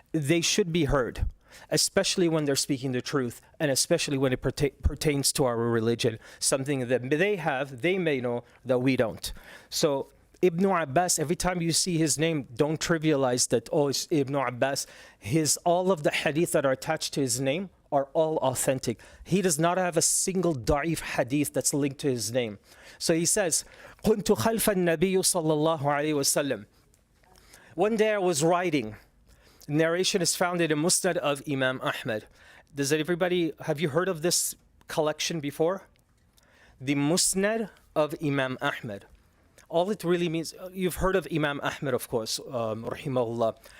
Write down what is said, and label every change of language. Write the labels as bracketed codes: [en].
[en] They should be heard, especially when they're speaking the truth and especially when it pertains to our religion, something that they may know that we don't. So Ibn Abbas, every time you see his name, don't trivialize that, it's Ibn Abbas. All of the hadith that are attached to his name are all authentic. He does not have a single da'if hadith that's linked to his name. So he says, [ar] كنت خلف النبي صلى الله عليه وسلم. [en] One day I was riding. Narration is found in the Musnad of Imam Ahmad. Have you heard of this collection before? The Musnad of Imam Ahmad. All it really means, you've heard of Imam Ahmad, of course, rahimahullah.